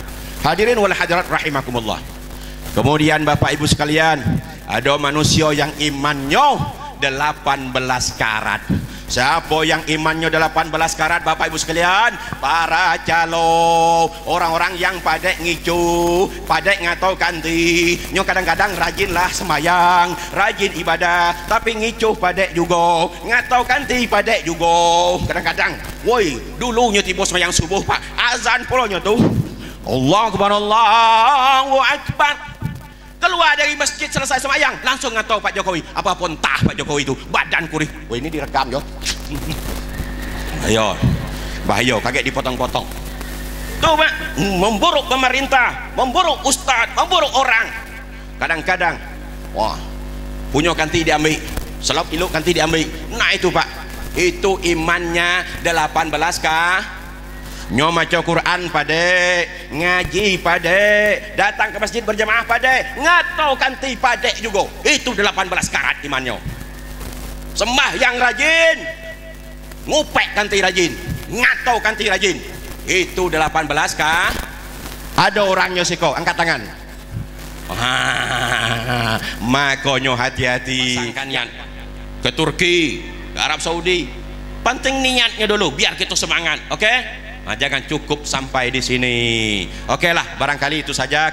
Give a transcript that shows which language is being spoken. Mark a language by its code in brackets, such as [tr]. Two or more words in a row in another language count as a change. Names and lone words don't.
[ar] الحاضرين والحاضرات رحمكم الله. [id] Kemudian Bapak Ibu sekalian, ada manusia yang imannya 18 karat. Siapa yang imannya 18 karat Bapak Ibu sekalian? [ms] Para calo, orang-orang yang padek ngicu, padek ngatau kanti, nyo kadang-kadang rajinlah semayang, rajin ibadah, tapi ngicu padek juga, ngatau kanti padek juga. Kadang-kadang, woi, dulunya tiba semayang subuh Pak, azan pulanya tuh, [ar] الله أكبر، الله أكبر. [id] Keluar dari masjid selesai semayang, langsung ngatau Pak Jokowi. Apapun tah Pak Jokowi itu, badan kurih. Wah ini direkam yo. Ayo, bahaya, kaget dipotong-potong. Tuh Pak, memburuk pemerintah, memburuk ustadz, memburuk orang. Kadang-kadang, wah, punya kanti diambil, selop iluk kanti diambil. Nah itu Pak, itu imannya 18 kah? [ms] Nyo maca Quran pade, ngaji pade, datang ke masjid berjamaah pade, ngatau kanti pade juga. [id] Itu 18 karat imannya. Sembah yang rajin, ngupek kanti rajin, ngatau kanti rajin. Itu 18 kah? [ms] Ada orangnya siko, angkat tangan. Makonyo hati-hati. [id] Ke Turki, ke Arab Saudi. Penting niatnya dulu, biar kita semangat, oke? Nah, jangan cukup sampai di sini. Oke lah, barangkali itu saja.